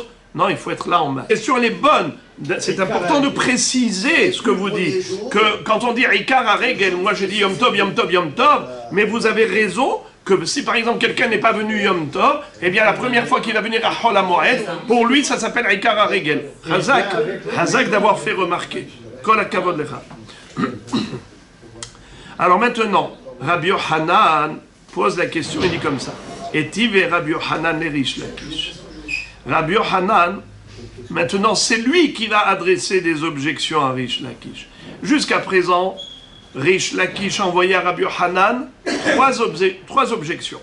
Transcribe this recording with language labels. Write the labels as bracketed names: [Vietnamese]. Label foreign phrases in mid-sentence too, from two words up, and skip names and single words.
[French] Non, il faut être là en masse. La question, elle est bonne. C'est important de préciser ce que vous dites. Que quand on dit [Hebrew] עיקר הרגל, [French] moi j'ai dit Yom Tov, Yom Tov, Yom Tov, mais vous avez raison que si par exemple quelqu'un n'est pas venu Yom Tov, eh bien la première fois qu'il va venir à Chol HaMoed, pour lui ça s'appelle [Hebrew] עיקר הרגל. [French] Hazak d'avoir fait remarquer. [Hebrew] כל הכבוד לך. [French] Alors maintenant, Rabbi Hanan pose la question, il dit comme ça. Et Tive Rabbi Hanan et Reish Lakish. Rabbi Hanan, maintenant c'est lui qui va adresser des objections à Reish Lakish. Jusqu'à présent, Reish Lakish envoyait à Rabbi Hanan 3 objections.